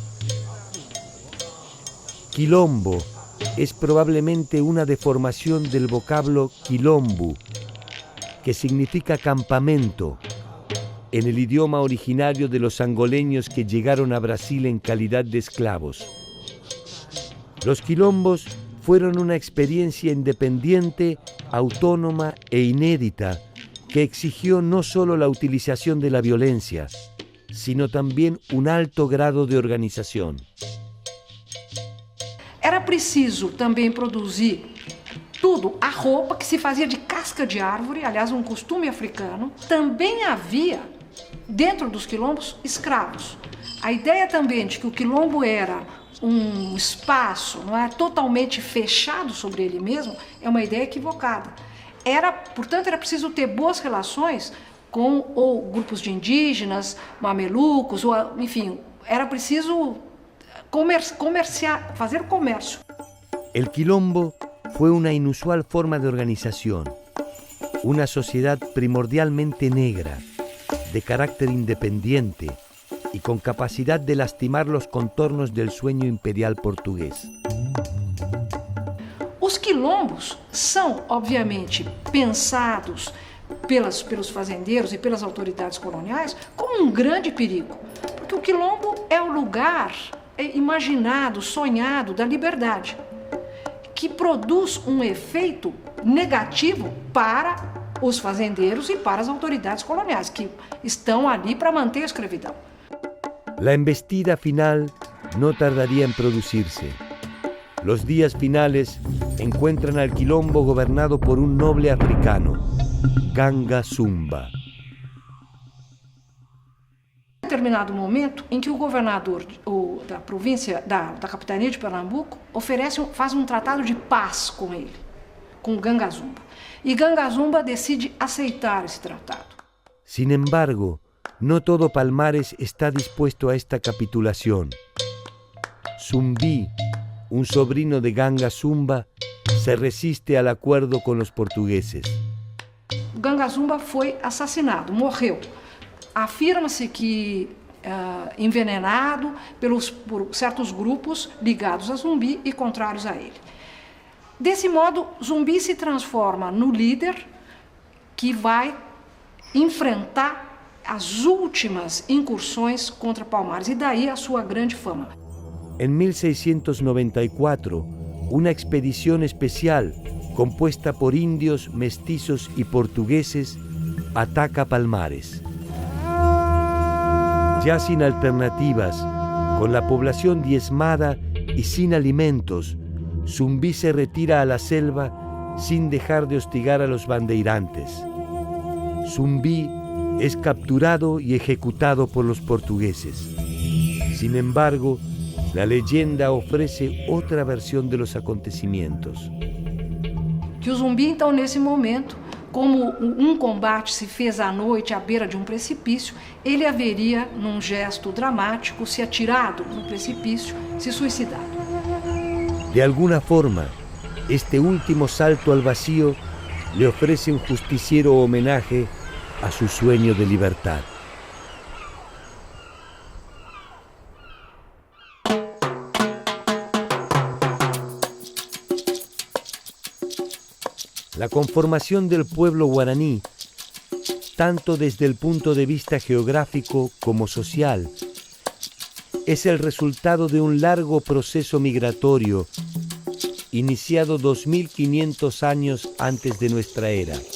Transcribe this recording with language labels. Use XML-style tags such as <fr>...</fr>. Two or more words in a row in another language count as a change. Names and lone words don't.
<es>Quilombo es probablemente una deformación del vocablo quilombo, que significa campamento, en el idioma originario de los angoleños que llegaron a Brasil en calidad de esclavos. Los quilombos fueron una experiencia independiente, autónoma e inédita que exigió no solo la utilización de la violencia, sino también un alto grado de organización.</es> <pt>Era preciso também produzir tudo, a roupa que se fazia de casca de árvore, aliás, um costume africano. Também havia dentro dos quilombos, escravos. A ideia também de que o quilombo era um espaço, não é, totalmente fechado sobre ele mesmo, é uma ideia equivocada. Portanto, era preciso ter boas relações com ou grupos de indígenas, mamelucos, ou, enfim, era preciso fazer comércio.</pt> <es>El quilombo fue una inusual forma de organización, una sociedad primordialmente negra, de carácter independiente y con capacidad de lastimar los contornos del sueño imperial portugués.</es> <pt>Os quilombos são, obviamente, pensados pelos fazendeiros e pelas autoridades coloniais como um grande perigo, porque o quilombo é o lugar imaginado, sonhado da liberdade, que produz um efeito negativo para os fazendeiros e para as autoridades coloniais, que estão ali para manter a escravidão.</pt> <es>La embestida final no tardaría en producirse. Los días finales encuentran al quilombo gobernado por un noble africano, Ganga Sumba.</es> <pt>Em determinado momento em que o governador da província, da capitania de Pernambuco, faz um tratado de paz com ele, com Ganga Sumba. E Ganga Sumba decide aceitar esse tratado.</pt> <es>Sin embargo, no todo Palmares está dispuesto a esta capitulación. Zumbi, un sobrino de Ganga Sumba, se resiste al acuerdo con los portugueses.</es> <pt>Ganga Sumba foi assassinado, morreu. Afirma-se que envenenado por certos grupos ligados a Zumbi e contrários a ele. Desse modo, Zumbi se transforma no líder que vai enfrentar as últimas incursões contra Palmares, e daí a sua grande fama.</pt> <es>En 1694, una expedición especial compuesta por indios, mestizos y portugueses ataca Palmares. Ya sin alternativas, con la población diezmada y sin alimentos, Zumbi se retira a la selva sin dejar de hostigar a los bandeirantes. Zumbi es capturado y ejecutado por los portugueses. Sin embargo, la leyenda ofrece</es> <pt>outra versão</pt> <es>de los acontecimientos.</es> <pt>Que o Zumbi, então, nesse momento, como um combate se fez à noite à beira de um precipício, ele haveria, num gesto dramático, se atirado no precipício, se suicidado.</pt> <es>De alguna forma, este último salto al vacío le ofrece un justiciero homenaje a su sueño de libertad. La conformación del pueblo guaraní, tanto desde el punto de vista geográfico como social, es el resultado de un largo proceso migratorio iniciado 2500 años antes de nuestra era.</es>